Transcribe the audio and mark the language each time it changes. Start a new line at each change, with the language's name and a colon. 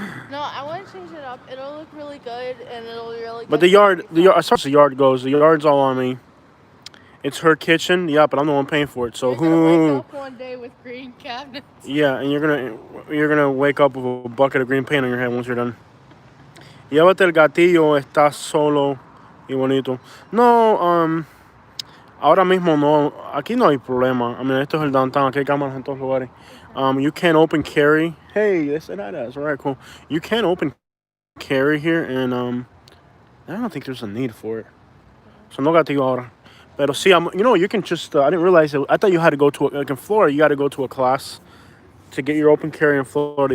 English: No, I want to change it up. It'll look really good, and it'll be really good. But the yard, as far as the yard goes, the yard's all on me. It's her kitchen, yeah, but I'm the one paying for it. So You're gonna wake up one day with green cabinets. Yeah, and you're gonna wake up with a bucket of green paint on your head once you're done.
Spanish: Llévate el gatillo, está solo y bonito. No, ahora mismo no, aquí no hay problema.
English: I mean,
Spanish: esto es el downtown, aquí hay cámaras en todos lugares.
English: You can open carry. Hey, they said that. All right, cool. You can open carry here, and I don't think there's a need for it. So
Spanish: no gatillo ahora. Pero sí,
English: you can just. I didn't realize it. I thought you had to go to like in Florida, you got to go to a class to get your open carry in Florida.